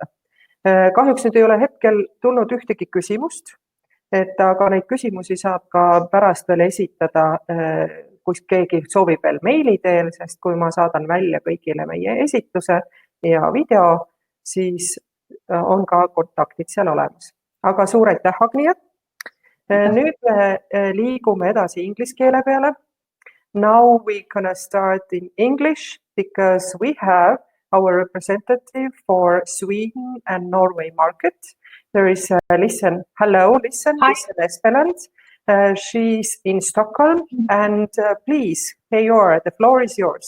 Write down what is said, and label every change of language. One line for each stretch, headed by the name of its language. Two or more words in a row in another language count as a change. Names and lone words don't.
Estonian: Kahjuks nüüd ei ole hetkel tulnud ühtegi küsimust, aga neid küsimusi saab ka pärast veel esitada, kui keegi soovib veel meili teel, sest kui ma saadan välja kõigile meie esituse ja video, siis on ka kontaktid seal olemas. Aga suur aitäh, Agnia! Nüüd me liigume edasi inglise keele peale.
English: Now we're gonna start in English because we have our representative for Sweden and Norway market. There is Listen. Hello, Listen. Hi. Listen Espeland. She's in Stockholm and please, Heyor, the floor is yours.